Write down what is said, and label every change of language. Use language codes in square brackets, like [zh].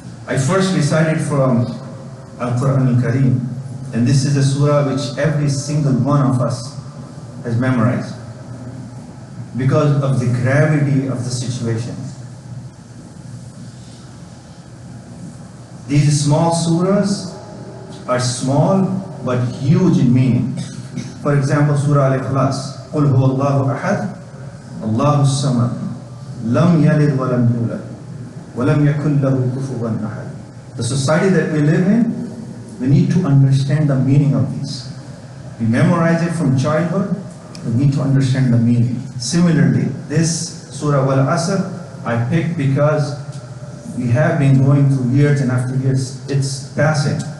[en] I first recited from Al-Quran al-Kareem, and this is a surah which every single one of us has memorized because of the gravity of the situation. These small surahs are small but huge in meaning. For example, Surah Al-Ikhlas, [ar] قُلْ هُوَ اللَّهُ أَحَدٌ اللَّهُ الصَّمَدُ لَمْ يَلِدْ وَلَمْ يُولَدْ وَلَمْ يَكُنْ لَهُ كُفُوًا أَحَدٌ. [en] The society that we live in, we need to understand the meaning of these. We memorize it from childhood, we need to understand the meaning. Similarly, this Surah Wal-Asr I picked because we have been going through years and after years. It's passing.